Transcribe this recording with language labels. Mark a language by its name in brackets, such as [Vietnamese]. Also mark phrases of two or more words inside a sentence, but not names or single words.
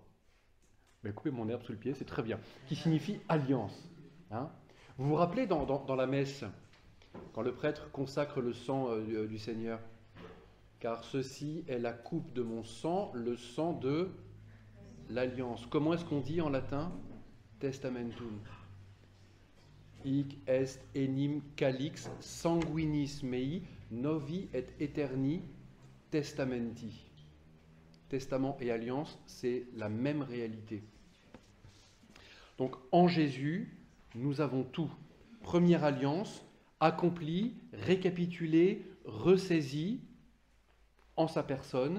[French] Mais coupez mon herbe sous le pied, c'est très bien. Qui signifie alliance. Hein? Vous vous rappelez dans la messe, quand le prêtre consacre le sang du Seigneur, car ceci est la coupe de mon sang, le sang de l'alliance. Comment est-ce qu'on dit en latin? Testamentum. [Latin] Hic est enim calix sanguinis mei novi et eterni testamenti. [French] Testament et alliance, c'est la même réalité. Donc en Jésus, nous avons tout. Première alliance, accomplie, récapitulée, ressaisie en sa personne.